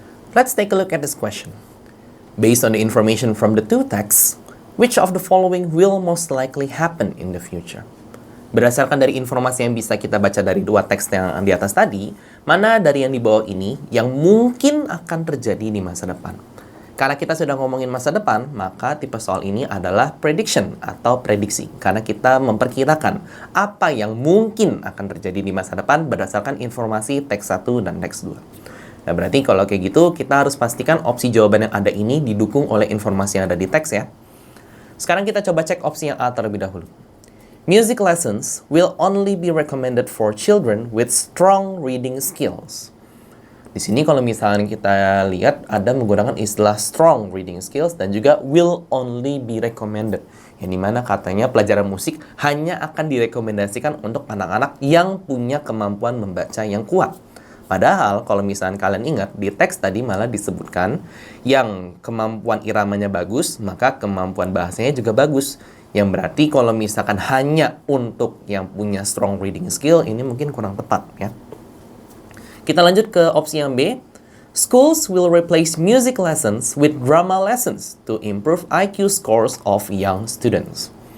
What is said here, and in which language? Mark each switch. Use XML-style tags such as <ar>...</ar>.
<en>Let's take a look at this question. Based on the information from the two texts, which of the following will most likely happen in the future?</en> <id>Berdasarkan dari informasi yang bisa kita baca dari dua teks yang di atas tadi, mana dari yang di bawah ini yang mungkin akan terjadi di masa depan? Karena kita sudah ngomongin masa depan, maka tipe soal ini adalah prediction atau prediksi. Karena kita memperkirakan apa yang mungkin akan terjadi di masa depan berdasarkan informasi teks 1 dan teks 2. Nah, berarti kalau kayak gitu, kita harus pastikan opsi jawaban yang ada ini didukung oleh informasi yang ada di teks ya. Sekarang kita coba cek opsi yang A terlebih dahulu.</id> <en>Music lessons will only be recommended for children with strong reading skills.</en> <id>Di sini kalau misalnya kita lihat ada menggunakan istilah strong reading skills dan juga</id> <en>will only be recommended.</en> <id>Yang dimana katanya pelajaran musik hanya akan direkomendasikan untuk anak-anak yang punya kemampuan membaca yang kuat. Padahal kalau misalnya kalian ingat di teks tadi malah disebutkan yang kemampuan iramanya bagus, maka kemampuan bahasanya juga bagus. Yang berarti kalau misalkan hanya untuk yang punya strong reading skill, ini mungkin kurang tepat ya. Kita lanjut ke opsi yang B.</id> <en>Schools will replace music lessons with drama lessons to improve IQ scores of young students.</en>